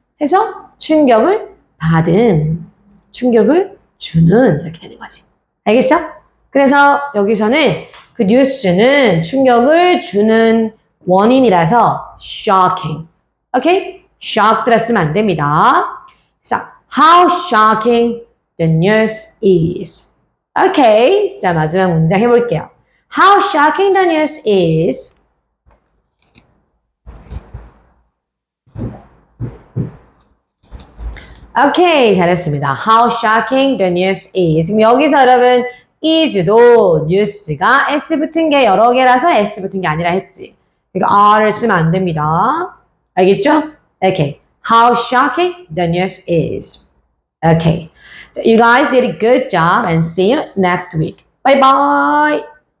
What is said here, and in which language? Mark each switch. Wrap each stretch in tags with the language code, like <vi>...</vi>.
<ko>해서 충격을 받은, 충격을 주는 이렇게 되는 거지. 알겠어? 그래서 여기서는 그 뉴스는 충격을 주는 원인이라서 shocking. 오케이? shocked라 쓰면 안 됩니다. 그래서</ko> <en>how shocking the news is.</en> <ko>오케이. 자, 마지막 문장 해볼게요.</ko> <en>How shocking the news is.</en> <ko>오케이, 잘했습니다.</ko> <en>How shocking the news is.</en> <ko>그럼 여기서 여러분 is도 뉴스가 s 붙은 게 여러 개라서 s 붙은 게 아니라 했지. 그러니까 r을 쓰면 안 됩니다. 알겠죠? 오케이.</ko> <en>How shocking the news is. Okay. So you guys did a good job and see you next week. Bye bye.</en>